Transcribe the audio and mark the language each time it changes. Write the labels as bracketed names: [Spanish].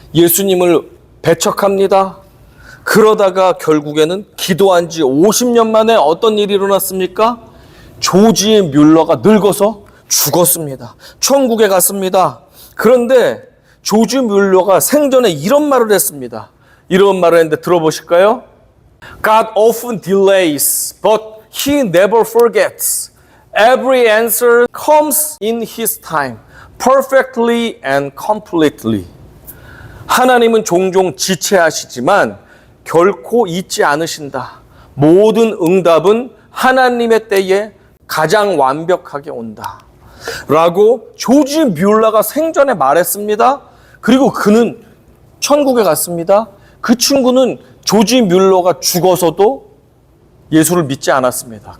[Korean] 예수님을 배척합니다. 그러다가 결국에는 기도한 지 50년 만에 어떤 일이 일어났습니까? 조지 뮬러가 늙어서 죽었습니다. 천국에 갔습니다. 그런데 조지 뮬러가 생전에 이런 말을 했습니다. 이런 말을 했는데 들어보실까요? [English] God often delays, but He never forgets. Every answer comes in His time, perfectly and completely. [Korean] 하나님은 종종 지체하시지만 결코 잊지 않으신다. 모든 응답은 하나님의 때에 가장 완벽하게 온다. 라고 조지 뮬러가 생전에 말했습니다. 그리고 그는 천국에 갔습니다. 그 친구는 조지 뮬러가 죽어서도 예수를 믿지 않았습니다.